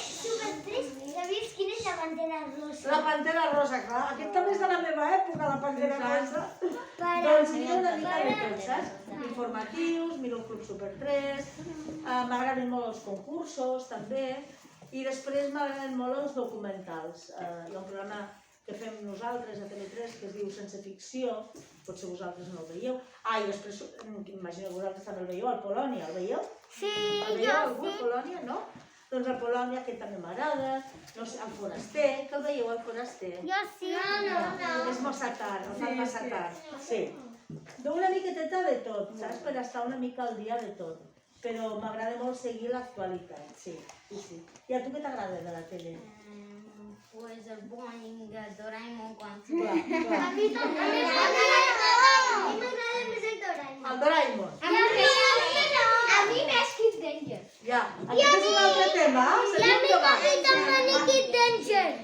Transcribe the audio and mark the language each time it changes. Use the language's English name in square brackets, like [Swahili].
[Spanish] Super 3, ¿sabéis quién es la pantera rosa? [Catalan] La Pantera Rosa, clar. Aquest també és de la meva època, la Pantera Rosa. Doncs miro una mica de tot, saps? Informatius, miro el Club Super 3, m'agraden molt els concursos, també, i després m'agraden molt els documentals. Hi ha un programa que fem nosaltres a TV3 que es diu Sense Ficció, potser vosaltres no el veieu. I després, imagino que vosaltres també el veieu, el Polònia, el veieu? Sí, El veieu algú, el Polònia, no? Doncs el Polònia, que també m'agrada, no sé, el Foraster, que el veieu, el Foraster? [Spanish] Yo sí. [Catalan] És massa tard, el fan massa tard. Sí. Una miqueteta de tot, saps? Per estar una mica al dia de tot. Però m'agrada molt seguir l'actualitat, sí. I a tu què t'agrada de la tele? Pues el Boing, el Doraemon, quan... Clar, clar. [Spanish] A mí también. [Catalan] A mi m'agrada més el Doraemon. El Doraemon. [Spanish] A mí me es Kid Danger. [Catalan] Ja, aquest és un altre tema. [Spanish] Y a mí también es Kid Danger.